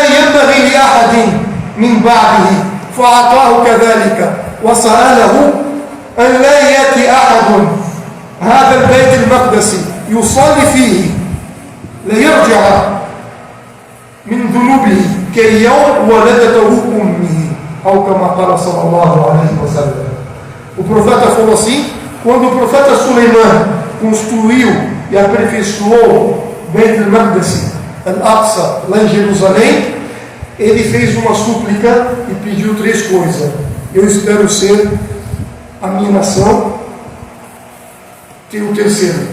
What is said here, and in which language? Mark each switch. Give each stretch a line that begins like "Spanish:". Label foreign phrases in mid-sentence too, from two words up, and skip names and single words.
Arabic: ينبغي لأحد من بعده فأعطاه كذلك، وسأله أن لا يأتي أحد هذا البيت المقدس يصلي فيه ليرجع من ذنوبه كيوم ولدته أمه، أو كما قال صلى الله عليه وسلم.
Portuguese: O profeta falou assim: quando o profeta Suleiman construiu e aperfeiçoou Beit el-Maqdis, Al-Aqsa, lá em Jerusalém, ele fez uma súplica e pediu 3 coisas. Eu espero ser a minha nação ter o terceiro.